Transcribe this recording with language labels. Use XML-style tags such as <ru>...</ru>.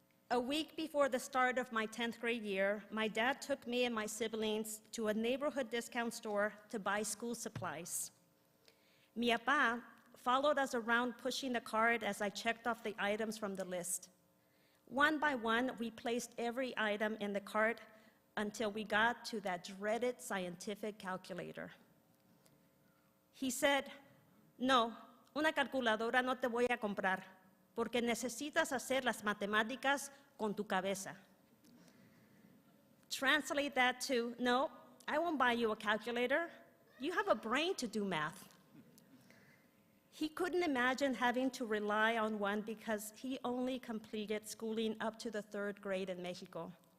<en>A week before the start of my 10th grade year, my dad took me and my siblings to a neighborhood discount store to buy school supplies.</en> <es>Mi papá</es> <en>followed us around pushing the cart as I checked off the items from the list. One by one, we placed every item in the cart until we got to that dreaded scientific calculator. He said,</en> <es>"No, una calculadora no te voy a comprar, porque necesitas hacer las matemáticas con tu cabeza."</es> <en>Translate that to, "No, I won't buy you a calculator. You have a brain to do math." He couldn't imagine having to rely on one because he only completed schooling up to the 3rd grade in Mexico.</en>